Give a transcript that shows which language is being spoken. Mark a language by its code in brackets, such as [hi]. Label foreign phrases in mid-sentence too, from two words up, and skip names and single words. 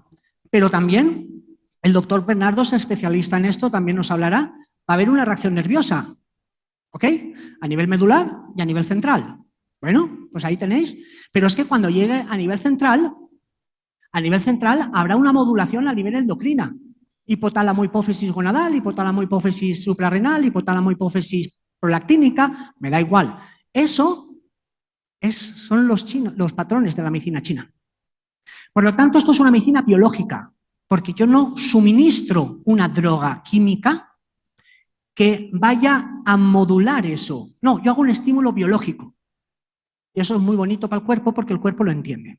[es] Pero también el doctor Bernardo es especialista en esto, también nos hablará. Va a haber una reacción nerviosa, ¿ok? A nivel medular y a nivel central. Bueno, pues ahí tenéis. Pero es que cuando llegue a nivel central habrá una modulación a nivel endocrina. Hipotálamo, hipófisis gonadal, hipotálamo, hipófisis suprarrenal, hipotálamo, hipófisis prolactínica, me da igual. Eso son los patrones de la medicina china. Por lo tanto, esto es una medicina biológica, porque yo no suministro una droga química que vaya a modular eso. No, yo hago un estímulo biológico. Y eso es muy bonito para el cuerpo porque el cuerpo lo entiende.